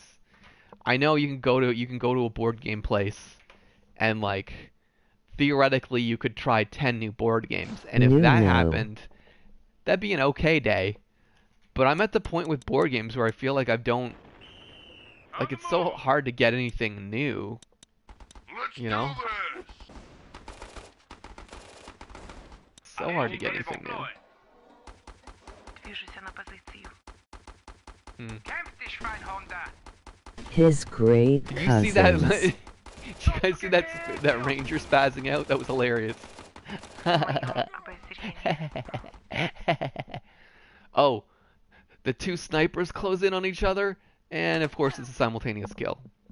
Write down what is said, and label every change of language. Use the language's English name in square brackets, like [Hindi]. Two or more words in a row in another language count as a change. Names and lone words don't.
[English] I know you can go to a board game place and like theoretically you could try 10 new board games, and if that happened, that'd be an okay day. But I'm at the point with board games where I feel like I don't like it's so hard to get anything new. You know? So hard to get anything new. [Russian] Движусь на позицию. [German] Kämpf dich, Schweinhunde! [English] His great Did you see that? cousins. Did you guys see that ranger spazzing out? That was hilarious. Oh, the two snipers close in on each other, and of course it's a simultaneous kill.